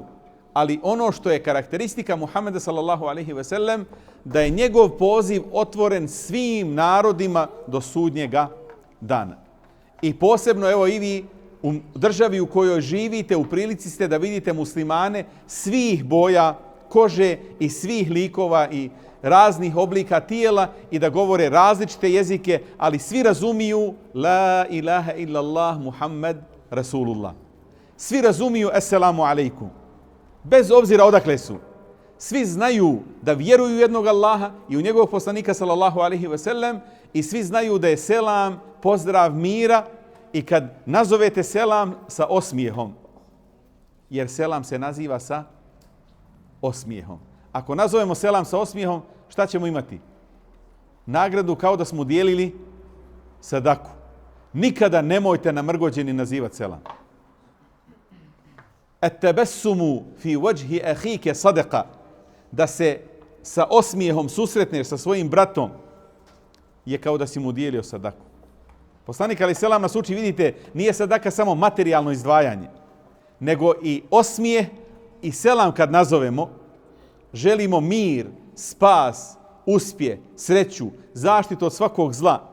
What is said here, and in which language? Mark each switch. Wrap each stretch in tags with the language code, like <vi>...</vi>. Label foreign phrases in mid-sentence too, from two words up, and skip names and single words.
<bs>Ali ono što je karakteristika Muhameda</bs> <ar>صلى الله عليه وسلم,</ar> <bs>da je njegov poziv otvoren svim narodima do sudnjega dana. I posebno, evo i vi u državi u kojoj živite, u prilici ste da vidite muslimane svih boja kože i svih likova i raznih oblika tijela i da govore različite jezike, ali svi razumiju</bs> <ar>لا إله إلا الله محمد رسول الله.</ar> <bs>Svi razumiju</bs> <ar>السلام عليكم.</ar> <bs>Bez obzira odakle su. Svi znaju da vjeruju u jednog Allaha i u njegovog poslanika</bs> <ar>صلى الله عليه وسلم,</ar> <bs>i svi znaju da je selam pozdrav mira, i kad nazovete selam sa osmijehom, jer selam se naziva sa osmijehom. Ako nazovemo selam sa osmijehom, šta ćemo imati? Nagradu kao da smo dijelili sadaku. Nikada nemojte namrgođeni nazivati selam.</bs> <ar>التبسم في وجه أخيك صدقة,</ar> <bs>da se sa osmijehom susretneš sa svojim bratom je kao da si mu dijelio sadaku. Poslanik</bs> <ar>عليه السلام</ar> <bs>nas uči, vidite, nije sadaka samo materijalno izdvajanje, nego i osmijeh i selam kad nazovemo, želimo mir, spas, uspjeh, sreću, zaštitu od svakog zla.</bs>